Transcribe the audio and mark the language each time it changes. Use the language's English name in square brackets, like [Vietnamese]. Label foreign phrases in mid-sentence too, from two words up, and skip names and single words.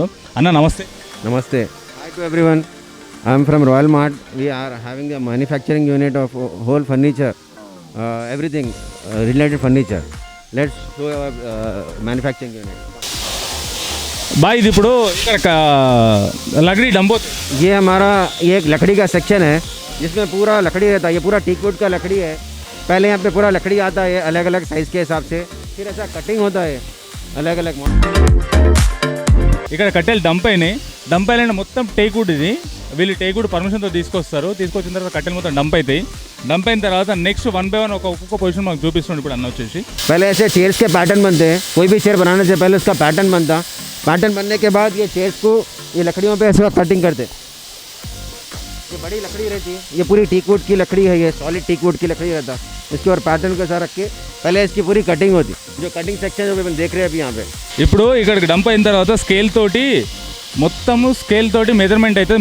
[Telugu] అన్న నమస్తే. [English] నమస్తే. Hi to everyone. I'm from Royal Mart. We are having the manufacturing unit of whole furniture, everything related furniture. Let's show our manufacturing unit. [Telugu] भाई ఇది ఇప్పుడు ఇక్కడ [Hindi] लकड़ी डंबो, ये हमारा ये एक लकड़ी का सेक्शन है जिसमें पूरा लकड़ी रहता है. ये पूरा टीकवुड का लकड़ी है. पहले यहाँ पे पूरा लकड़ी आता है अलग अलग साइज़ के हिसाब से, फिर ऐसा कटिंग होता है अलग अलग. [Telugu] ఇక్కడ కట్టెలు డంప్ అయినాయి. డంప్ అయిన మొత్తం టేక్వుడ్. ఇది వీళ్ళు [English] teakwood permission [Telugu] తీసుకొస్తారు. తీసుకొచ్చిన తర్వాత కట్టెలు మొత్తం డంప్ అవుతాయి. డంప్ అయిన తర్వాత నెక్స్ట్ 1 by 1 ఒక్కొక్క పొజిషన్ మాకు చూపిస్తున్నాడు ఇప్పుడు అన్న వచ్చేసి. [Hindi] पहले ऐसे चेयर्स के पैटर्न बनते हैं, कोई भी चेयर बनाने से पहले उसका पैटर्न बनता, पैटर्न बनने के बाद ये चेयर्स को ये लकड़ियों पे ऐसे कटिंग करते. ये बड़ी लकड़ी रहती है, ये पूरी [English] teak wood [Hindi] की लकड़ी है, ये [English] solid teak wood [Hindi] की लकड़ी रहता. इसके और पैटर्न के साथ रख के पहले इसकी पूरी कटिंग होती, जो [English] cutting section [Hindi] जो अपन देख रहे हैं अभी यहाँ पे. [Telugu] ఇప్పుడు ఇక్కడికి డంప్ అయిన తర్వాత స్కేల్ తోటి మొత్తము స్కేల్ తోటి మెజర్మెంట్ అవుతుంది.